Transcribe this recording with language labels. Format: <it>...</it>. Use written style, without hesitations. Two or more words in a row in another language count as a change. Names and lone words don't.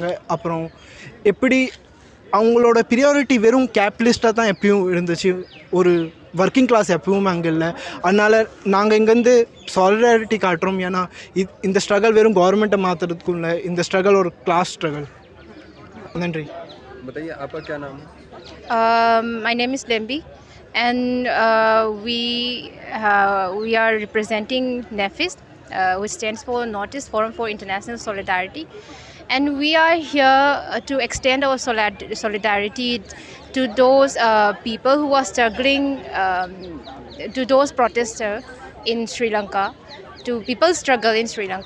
<ta>அப்புறம் எப்படி அவங்களோட ப்ரியாரிட்டி வெறும் கேபிட்டலிஸ்ட்டாக தான் எப்பயும் இருந்துச்சு, ஒரு</ta> <en>working class</en> <ta>எப்பவும் அங்கே இல்லை. அதனால் நாங்கள் இங்கேருந்து சாலிடாரிட்டி காட்டுறோம். ஏன்னா இந்த ஸ்ட்ரகிள் வெறும் கவர்மெண்ட்டை மாற்றுறதுக்கும் இல்லை, இந்த ஸ்ட்ரகிள் ஒரு</ta> <en>class struggle.</en> <ta>நன்றி.</ta> <hi>बताइए आपका क्या नाम है?</hi> <en>My name is Lembi, and we are representing NEFIS, which stands for Northeast Forum for International Solidarity, and we are here to extend our solidarity to those people who are struggling, to those protesters in Sri Lanka, to people's struggle in Sri Lanka.</en>